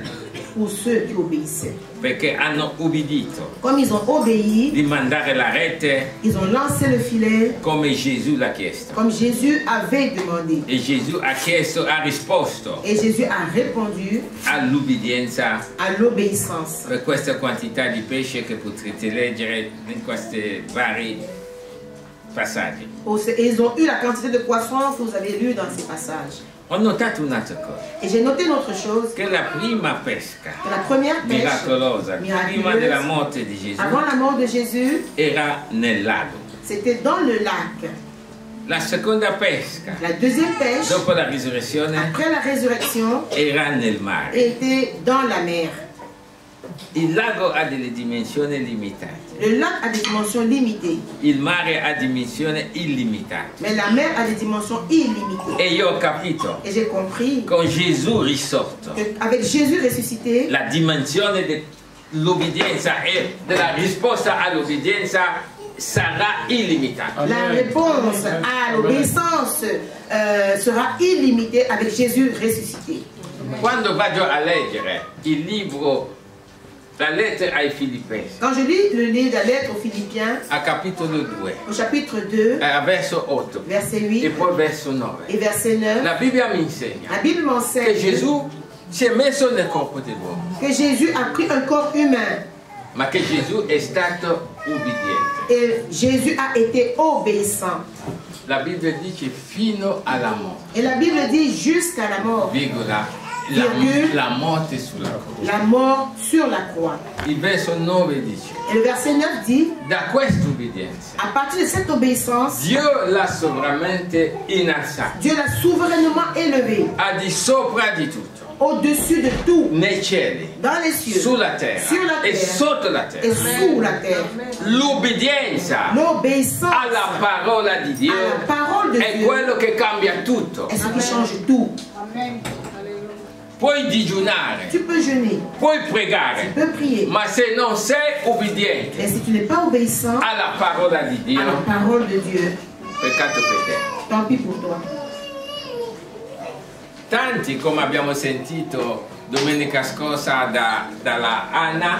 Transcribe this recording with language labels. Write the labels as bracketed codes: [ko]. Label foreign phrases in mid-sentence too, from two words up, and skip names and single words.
[fr] pour ceux qui obéissaient. [it] perché hanno ubbidito [fr] Comme ils ont obéi, [it] di mandare la rete [fr] ils ont lancé le filet [it] come Gesù l'ha chiesto. [fr] comme Jésus avait demandé. [it] E Gesù ha chiesto, ha risposto [fr] Et Jésus a répondu [it] all'ubbidienza [fr] à l'obéissance. [it] per questa quantità di pesce che potrete leggere in questi vari passaggi. [fr] Et ils ont eu la quantité de poissons que vous avez lu dans ces passages. [it] Ho notato un'altra cosa, [fr] Et j'ai noté une autre chose, [it] che la prima pesca [fr] que la première pêche [it] miracolosa prima della morte di Gesù [fr] avant la mort de Jésus, [it] era nel lago. [fr] c'était dans le lac. [it] La seconda pesca [fr] La deuxième pêche, [it] dopo la risurrezione [fr] après la résurrection, [it] era nel mare. [fr] était dans la mer. [it] Il lago ha delle dimensioni limitate, [fr] Le lac a des dimensions limitées, [it] il mare ha dimensioni illimitate. [fr] mais la mer a des dimensions illimitées. [it] E io ho capito, [fr] Et j'ai compris [it] con Gesù risorto, [fr] qu'avec Jésus ressuscité, [it] la dimensione dell'obbedienza e della risposta all'obbedienza sarà illimitata. [fr] la réponse à l'obéissance sera illimitée avec Jésus ressuscité. [it] Quando vado a leggere il libro, la lettera ai Filippesi, [fr] Quand je lis le livre de la lettre aux Philippiens, [it] a capitolo 2, [fr] au chapitre 2, [it] a verso 8 [fr] verset [it] e 8 poi verso 9, [fr] et verset 9, [it] la Bibbia mi insegna [fr] la Bible [it] che [fr] m'enseigne [it] Gesù si è messo nel corpo dell'uomo, [fr] que Jésus a pris un corps humain [it] ma che Gesù è stato ubbidiente. [fr] et Jésus a été obéissant. [it] La Bibbia dice fino alla morte, [fr] Et la Bible dit jusqu'à la mort, [it] virgola, [fr] Virgule. [it] la morte sulla croce. [fr] la mort sur la croix. [it] Il verso 9 dice, [fr] Et le verset 9 dit, [it] da questa ubbidienza [fr] à partir de cette obéissance, [it] Dio l'ha sovranamente innalzato, [fr] Dieu l'a souverainement élevé [it] al di sopra di tutto, [fr] au-dessus de tout, [it] nei cieli, [fr] dans les cieux, [it] sulla terra [fr] sur la [it] e [fr] terre [it] sotto la [fr] et [it] terra. [fr] sous la terre. [it] L'ubbidienza [fr] L'obéissance [it] alla parola di Dio [fr] à la parole de [it] è [fr] Dieu [it] quello che cambia tutto. [fr] est ce qui change tout. [it] Puoi digiunare, [fr] Tu peux jeûner, [it] puoi [fr] tu [it] pregare, [fr] peux prier, [it] ma se non sei ubbidiente [fr] mais si tu n'es pas obéissant [it] alla parola di Dio, [fr] à la parole de Dieu, [it] peccato per te. [fr] tant pis pour toi. [it] Tanti, come abbiamo sentito domenica scorsa dalla Anna,